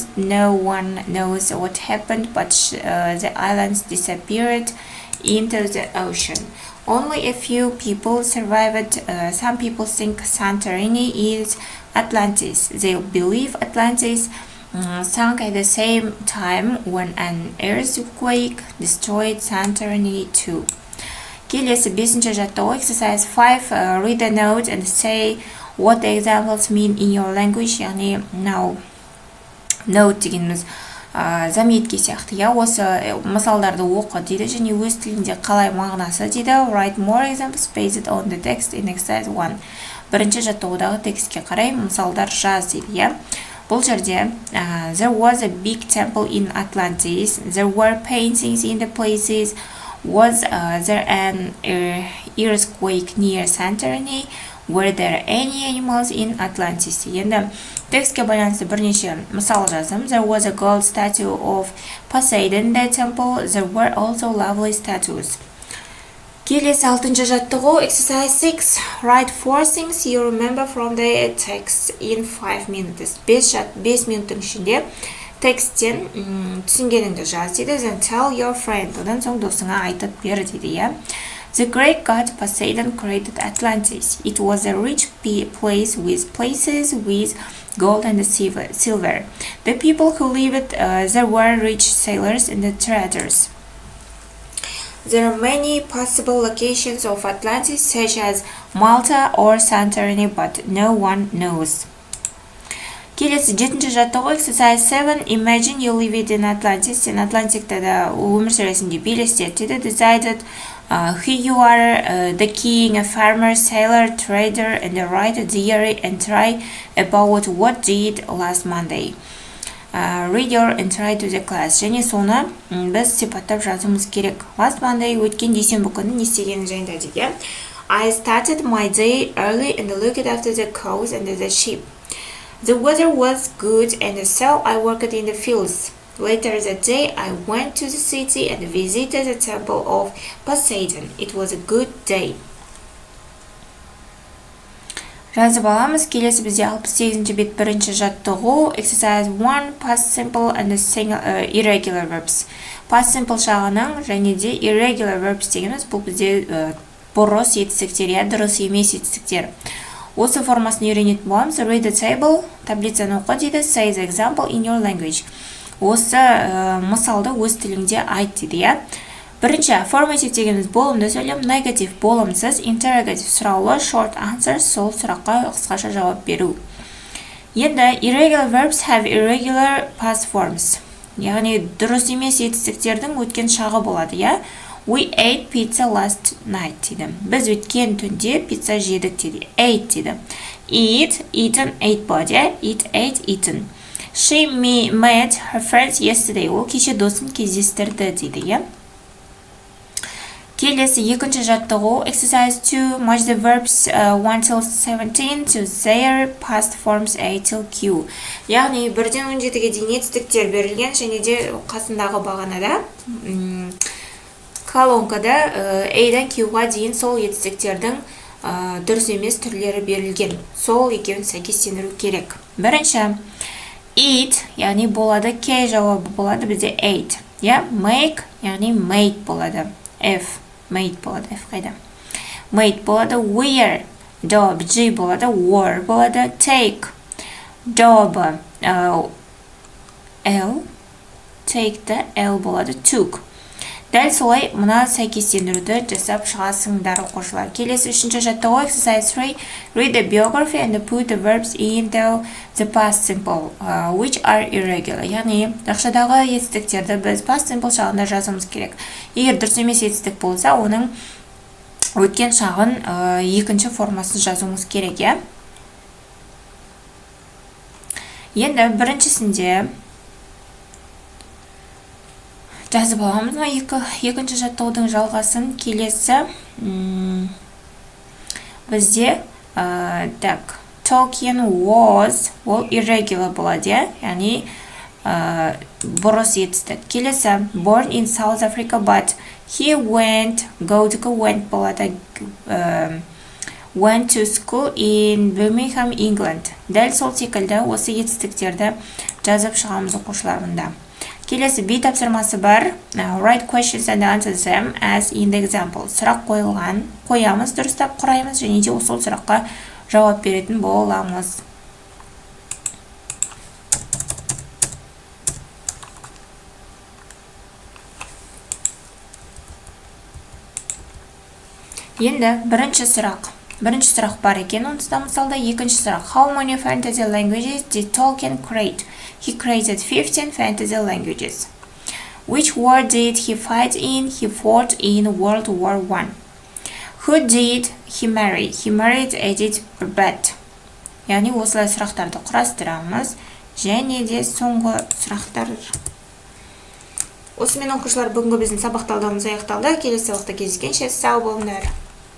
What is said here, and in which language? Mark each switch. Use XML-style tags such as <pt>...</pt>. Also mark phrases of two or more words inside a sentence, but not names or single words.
<en>No one knows what happened, but the islands disappeared into the ocean. Only a few people survived. Some people think Santorini is Atlantis. They believe Atlantis sunk at the same time when an earthquake destroyed Santorini too.</en> <kk>Келесі бесінші жаттығу.</kk> <en>Exercise 5. Read a note and say what the examples mean in your language.</en> <kk>Яғни</kk> <en>now note</en> <kk>дегеніміз заметке сияқты, осы мысалдарды оқы дейді және өз тілінде қалай мағынасы дейді.</kk> <en>Write more examples based on the text in exercise 1.</en> <kk>Бірінші жаттығудағы текстке қарай мысалдар жаз дейді, Бұл жерде</kk> <en>there was a big temple in Atlantis. There were paintings in the places. Was there an earthquake near Santorini? Were there any animals in Atlantis?</en> <kk>Енді текстке байланысты бірнеше мысал жаздым.</kk> <en>There was a gold statue of Poseidon in the temple. There were also lovely statues.</en> <kk>Келесі алтыншы жаттығу.</kk> <en>Exercise 6. Write 4 things you remember from the text in 5 minutes.</en> <kk>5 минуттың ішінде тексттен түсінгеніңді жаз дейді.</kk> <en>Then tell your friend.</en> <kk>Одан соң досыңа айтып бер дейді,</kk> <en>The Greek god Poseidon created Atlantis. It was a rich place with places with gold and silver. The people who lived there were rich sailors and traders. There are many possible locations of Atlantis, such as Malta or Santorini, but no one knows.</en> <kk>Келесі 7-ші жаттығу</kk> <en>exercise 7. Imagine you live in Atlantis.</en> <kk>Сен Атлантикта да өмір сүресің деп елестет деді.</kk> <en>Decided who you are, the king, a farmer, sailor, trader, and write a diary and try about what did last Monday. Read your and try to the class.</en> <kk>Және соны біз сипаттап жазуымыз керек.</kk> <en>Last Monday</en> <kk>өткен дүйсенбі күні не істегені жайында дейді.</kk> <en>I started my day early and looked after the cows and the sheep. The weather was good and so I worked in the fields. Later that day I went to the city and visited the temple of Poseidon. It was a good day.</en> <kk>Жазып аламыз. Келесі бізде 68-ші бет бірінші жаттығу.</kk> <en>Exercise 1. Past simple and irregular verbs. Past simple</en> <kk>жағының және де</kk> <en>irregular verbs</en> <kk>дегеніміз бұл бізде бұрыс етістіктер, дұрыс емес етістіктер. Осы формасын үйренетін боламыз.</kk> <en>Read the table,</en> <kk>таблицаны оқы дейді.</kk> <en>Say the example in your language.</en> <kk>Осы мысалды өз тіліңде айт дейді. Бірінші, affirmative дегеніміз болымды сөйлем, negative болымсыз, interrogative сұраулы,</kk> <en>short answer</en> <kk>сол сұраққа қысқаша жауап беру.</kk> <en>Енді irregular verbs have irregular past forms.</en> <kk>Яғни дұрыс емес етістіктердің өткен шағы болады,</kk> <en>We ate pizza last night дейді.</en> <kk>Біз өткен түнде пицца жедік дейді. Ate дейді.</kk> <en>Eat, eaten, ate болады. Eat, ate, eaten. She met her friends yesterday.</en> <kk>Ол кеше досын кездестірді дейді. Келесі екінші жаттығу.</kk> <en>Exercise 2. Match the verbs 1 till 17 to their past forms A till Q.</en> <kk>Яғни 1-ден 17-ге дейін етістіктер берілген және де қасындағы бағанада колонкада A-дан Q-ға дейін сол етістіктердің дұрыс емес түрлері берілген. Сол екеуін сәйкестендіру керек. Бірінші, eat, яғни болады, K жауабы болады бізде ate. Make, яғни made болады. F, made болады. F қайда? Made болады.</kk> <en>Wear, job,</en> <kk>G болады. Wore болады.</kk> <en>Take, job, L, take the L болады. Took.</en> <kk>Дәл солай мұна сәйкестендіруді жасап шығасыңдар оқушылар. Келесі 3-ші жаттығу</kk> <en>exercise 3. Read the biography and put the verbs into the past simple, which are irregular.</en> <kk>Яғни, жақшадағы етістіктерді біз</kk> <en>past simple</en> <kk>шағында жазуымыз керек. Егер дұрыс емес етістік болса, оның өткен шағын екінші формасын жазуымыз керек, Енді біріншісінде жазып аламыз. Екінші жаттығудың жалғасын келесі бізде</kk> <en>Tolkien was,</en> <kk>ол irregular болады, яғни бұрыс етістік.</kk> <en>Келесі born in South Africa but he went болады, went to school in Birmingham, England.</en> <kk>Дәл сол секілді осы етістіктерді жазып шығамыз оқушыларында. Келесі B тапсырмасы бар. Write questions and answer them as in the example. Сұрақ қойылған, қоямыз, дұрыстап құраймыз, және де сол сұраққа жауап беретін боламыз. Енді бірінші сұрақ бар екен, онсызда мысалда екінші сұрақ.</kk> <en>How many fantasy languages did Tolkien create? He created 15 fantasy languages. Which war did he fight in? He fought in World War I. Who did he marry? He married Edith Barbet.</en> <kk>Яғни осылай сұрақтарды құрастырамыз. Және де соңғы сұрақтар. Осымен оқушылар бүгінгі біздің сабақ талдауымыз аяқталды. Келесі сабақта кездескенше сау болыңдар.</kk>